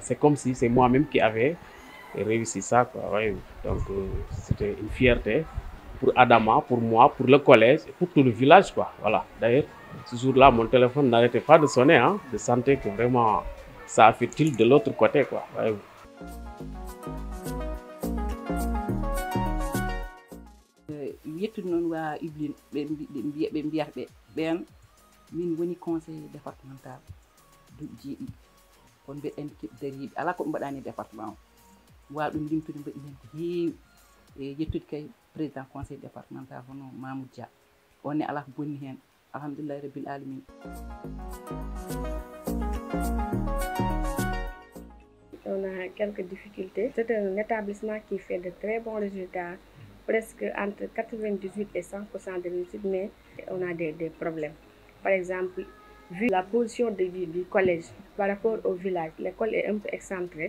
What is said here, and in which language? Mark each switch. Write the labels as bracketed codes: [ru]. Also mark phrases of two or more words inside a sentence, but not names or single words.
[fr] C'est comme si c'est moi-même qui avais réussi ça, quoi. Ouais. Donc c'était une fierté pour Adama, pour moi, pour le collège et pour tout le village, quoi. Voilà. D'ailleurs, ce jour-là, mon téléphone n'arrêtait pas de sonner, hein. Je sentais que vraiment ça a fait tilt de l'autre côté, quoi. Ouais. [ff] Yettude noon wa Yvelines ɓe mbiyata ɓen min woni [fr] conseiller départemental [ff] duuɓi jeeɗiɗi kono mbeɗen keɓ dariɓe ala ko ɓe mbaɗani département o wawa ɗum limtude mbaɗi hen ko heewi e yettude kay [fr] président conseil départemental [ff] hono Mamoudou Dia onne ala ko bonni hen [ar] الحمد لله رب العالمين. [fr] On a quelques difficultés. C'est un établissement qui fait de très bons résultats, presque entre 98 et 100% de réussite, mais on a des problèmes. Par exemple, vu la position du collège par rapport au village, l'école est un peu excentrée.